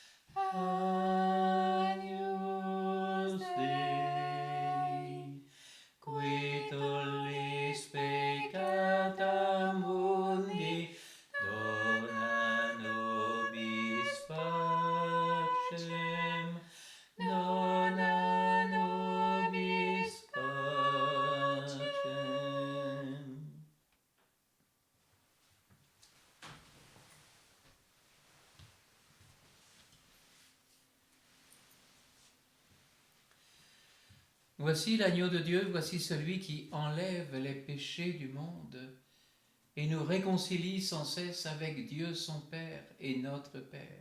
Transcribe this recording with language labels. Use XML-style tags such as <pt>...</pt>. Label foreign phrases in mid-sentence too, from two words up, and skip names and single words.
<la>Agnus Dei, qui tollis peccata mundi, dona nobis pacem, dona nobis pacem.</la> <fr>Voici l'agneau de Dieu, voici celui qui enlève les péchés du monde et nous réconcilie sans cesse avec Dieu son Père et notre Père.</fr>